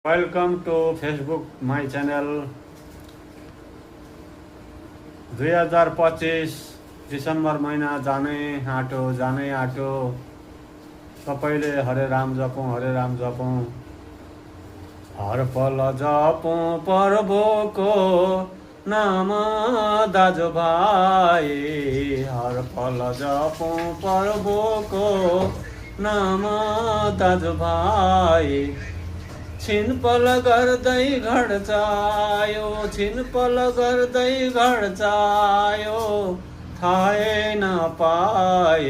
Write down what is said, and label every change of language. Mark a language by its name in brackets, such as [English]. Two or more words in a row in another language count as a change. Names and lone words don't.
[English] Welcome to Facebook my channel. [Nepali] 2025 डिसेम्बर महिना जानै आँट्यो। सबैले हरे राम जपौँ, हरे राम जपौँ। हर पल जपौँ प्रभुको नाम दाजुभाइ। हर पल जपौँ प्रभुको नाम दाजुभाइ। छिनपल गर्दै घड्चायो, छिनपल गर्दै घड्चायो, थाहै नपाए।